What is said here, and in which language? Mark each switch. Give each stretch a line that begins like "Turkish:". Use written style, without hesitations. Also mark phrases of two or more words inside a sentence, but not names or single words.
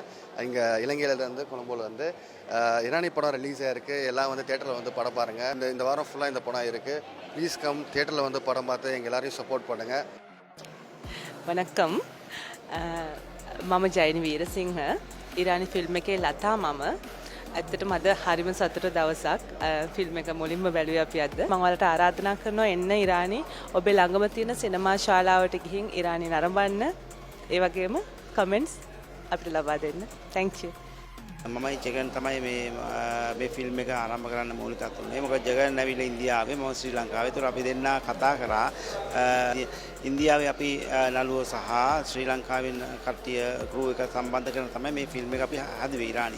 Tamil: இங்கே இலங்கையிலேருந்து கொழும்புல வந்து இரானி படம் ரிலீஸ் ஆகிருக்கு. எல்லாம் வந்து தேட்டரில் வந்து படம் பாருங்கள். இந்த வாரம் ஃபுல்லாக இந்த படம் இருக்குது.
English: please come,
Tamil: தேட்டரில் வந்து படம் பார்த்து எங்கள் எல்லாரையும் சப்போர்ட் பண்ணுங்கள்.
Sinhala: වනක්කම් මම ජයනි වීරසිංහ ඉරානි ෆිල්ම් එකේ ලතා මම ඇත්තටම අද හරිම සතුට දවසක් ෆිල්ම් එක මුලින්ම බැලුවේ අපි අද. මම ඔයාලට ආරාධනා කරනවා එන්න ඉරානි ඔබේ ළඟම තියෙන සිනමා ශාලාවට ගිහින් ඉරානි නරඹන්න. ඒ වගේම කමෙන්ට්ස් අපිට ලබා දෙන්න.
English: Thank you.
Sinhala: මමයි ජගන් තමයි මේ ෆිල්ම් එක ආරම්භ කරන්න මූලිකත්වය උනේ. මොකද ජගන් ඇවිල්ලා ඉන්දියාවේ, මම ශ්‍රී ලංකාවේ. ඒතර අපි දෙන්නා කතා කරා ඉන්දියාවේ අපි නළුවෝ සහ ශ්‍රී ලංකාවෙන් කට්ටිය ක්‍රූ එක සම්බන්ධ කරන තමයි මේ ෆිල්ම් එක අපි හදුවේ ඉරානි.